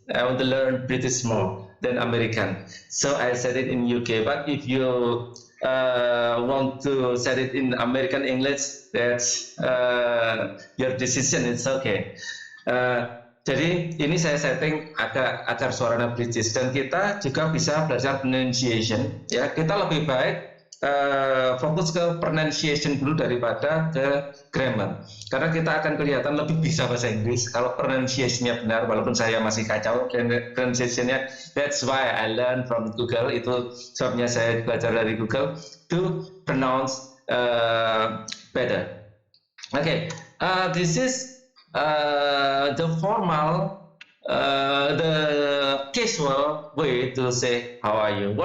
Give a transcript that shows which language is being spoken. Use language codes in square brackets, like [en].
[en] I want to learn British more than American. So I said it in UK. But if you want to set it in American English, that's your decision. It's okay. [id] jadi ini saya setting agar suaranya British, dan kita juga bisa belajar pronunciation. Ya, kita lebih baik fokus ke pronunciation dulu daripada ke grammar, karena kita akan kelihatan lebih bisa bahasa Inggris kalau pronunciation-nya benar, walaupun saya masih kacau pronunciation-nya. [en] That's why I learn from Google. [id] Itu sebabnya saya belajar dari Google [en] to pronounce better. Okay, this is the formal, the casual way to say how are you.